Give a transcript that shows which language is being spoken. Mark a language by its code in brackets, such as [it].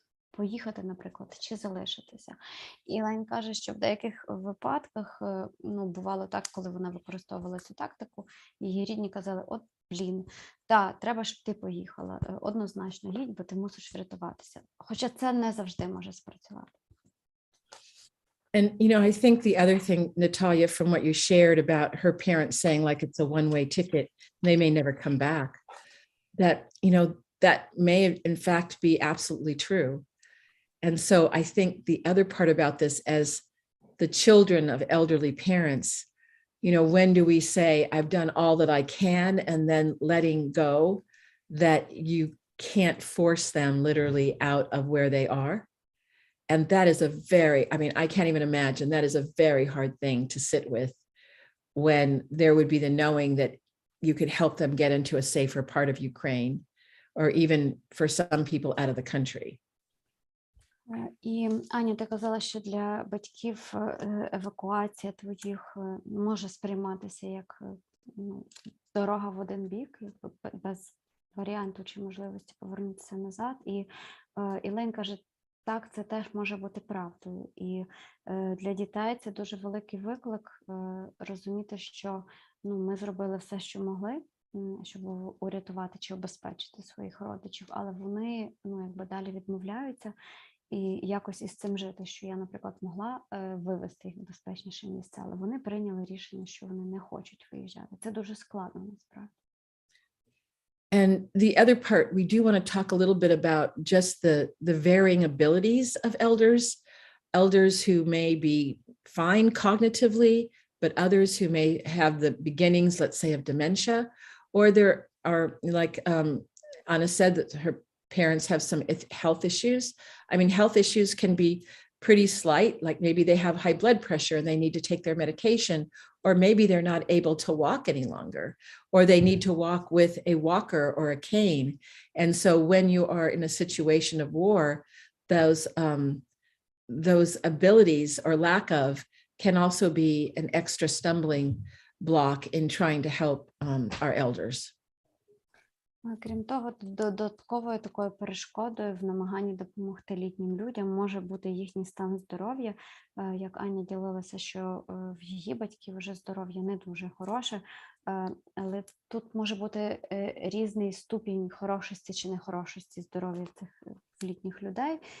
[uk] Поїхати, наприклад, чи залишитися. І Елейн каже, що в деяких випадках, бувало так, коли вона використовувала цю тактику, її рідні казали, от, треба, щоб ти поїхала, однозначно їдь, бо ти мусиш врятуватися. Хоча це не завжди може спрацювати. [en] And, I think the other thing, Natalia, from what you shared about her parents saying like it's a one-way ticket, they may never come back, that, that may in fact be absolutely true. And so I think the other part about this, as the children of elderly parents, when do we say, I've done all that I can, and then letting go, that you can't force them literally out of where they are. And that is I can't even imagine, that is a very hard thing to sit with when there would be the knowing that you could help them get into a safer part of Ukraine, or even for some people out of the country. [uk] І Аня, ти казала, що для батьків евакуація твоїх може сприйматися як дорога в один бік, без варіанту чи можливості повернутися назад. І Ілейн каже, так, це теж може бути правдою. І для дітей це дуже великий виклик розуміти, що ми зробили все, що могли, щоб урятувати чи обезпечити своїх родичів, але вони якби далі відмовляються. І якось із цим жити, що я, наприклад, могла вивезти їх в безпечніше місце, але вони прийняли рішення, що вони не хочуть виїжджати. Це дуже складно, насправді. [en] And the other part, we do want to talk a little bit about just the varying abilities of elders who may be fine cognitively, but others who may have the beginnings, let's say, of dementia, or there are, like Anna said, that her parents have some health issues. I mean, health issues can be pretty slight, like maybe they have high blood pressure and they need to take their medication, or maybe they're not able to walk any longer, or they need to walk with a walker or a cane. And so when you are in a situation of war, those abilities or lack of can also be an extra stumbling block in trying to help our elders. [uk] Крім того, додатковою такою перешкодою в намаганні допомогти літнім людям може бути їхній стан здоров'я. Як Аня ділилася, що в її батьків вже здоров'я не дуже хороше, але тут може бути різний ступінь хорошості чи нехорошості здоров'я цих літніх людей.